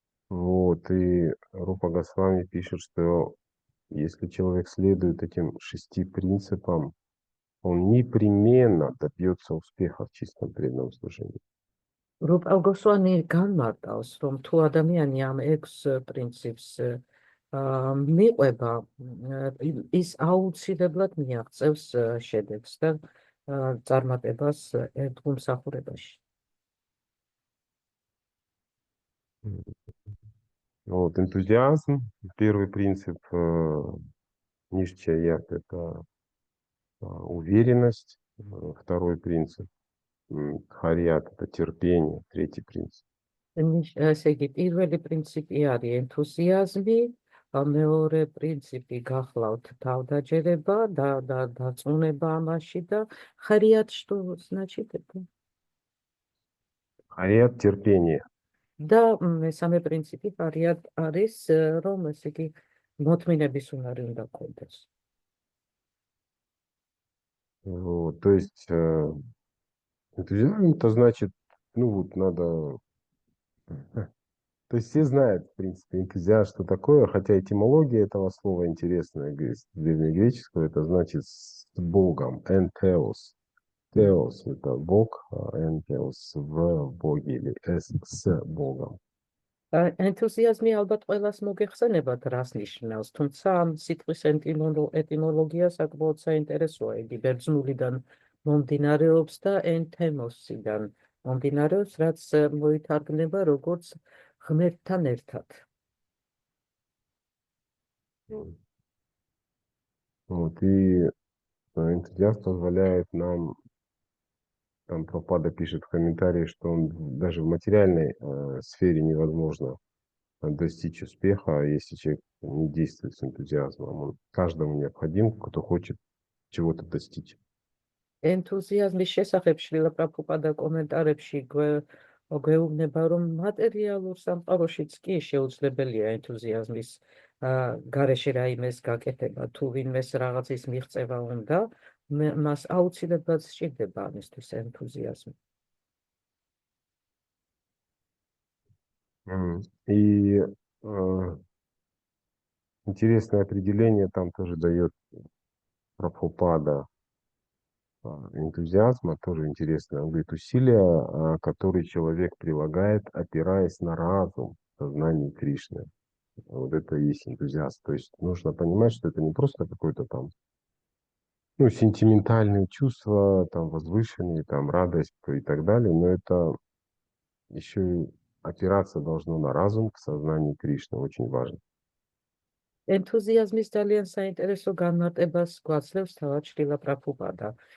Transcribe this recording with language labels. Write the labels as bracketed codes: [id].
[ru] Вот, и Рупа Госвами пишет, что если человек следует этим 6 принципам, он непременно добьется успеха в чистом преданном служении. [ka] რუპალ გოსვანი განმარტავს, რომ თუ ადამიანი ამ 6 პრინციპს მიყვება, ის აუცილებლად მიაღწევს შედეგს და წარმატებას ერთგულმსახურებაში. [ru] Вот, энтузиазм, первый принцип, ништият, это уверенность, второй принцип, харият, это терпение, третий принцип. [ka] ესე იგი, პირველი პრინციპი არის ენთუზიაზმი, მეორე პრინციპი გახლავთ თავდაჯერება და დარწმუნება ამაში და ხარიათ, [ru] что значит это? Харият, терпение. [ka] და მესამე პრინციპი ხარიათ არის, რომ ესე იგი მოთმინების უნარი უნდა გქონდეს. [ru] Вот, то есть энтузиазм, это значит, ну вот надо... То есть все знают, в принципе, энтузиаст, что такое, хотя этимология этого слова интересная, с древнегреческого, это значит с Богом, энтеос. Теос – это Бог, а энтеос – в Боге или с Богом. [ka] ენთუზიაზმი ალბათ ყველას მოგეხსენებათ, რას ნიშნავს, თუმცა ამ სიტყვის ეტიმოლოგია საკმაოდ საინტერესოა. იგი ბერძნულიდან მომდინარეობს და ენთემოსიდან მომდინარეობს, რაც მოითარგმნება როგორც ღმერთთან ერთად. [ru] Вот, и энтузиаст позволяет нам, там Прабхупада пишет в комментарии, что он даже в материальной сфере невозможно достичь успеха, если человек не действует с энтузиазмом. Он каждому необходим, кто хочет чего-то достичь. [ka] ენთუზიაზმის შესახებ შრილა პრაბჰუპადა კომენტარებში გვეუბნება, რომ მატერიალურ სამყაროშიც კი შეუძლებელია ენთუზიაზმის გარეშე რაიმეს გაკეთება, თუ ვინმეს რაღაცის მიღწევა უნდა, მას აუცილებლად სჭირდება ამისთვის ენთუზიაზმი. [ru] И интересное определение там тоже дает Прабхупада энтузиазма, тоже интересно. Он говорит, усилия, которые человек прилагает, опираясь на разум, сознание Кришны. Вот это и есть энтузиаст. То есть нужно понимать, что это не просто какой-то там, ну, сентиментальные чувства, там, возвышенные, там, радость и так далее, но это еще и опираться должно на разум, к сознанию Кришны. Очень важно. [ka] ენთუზიაზმის ძალიან საინტერესო განმარტებას გვაძლევს თავად შრილა პრაბჰუპადა.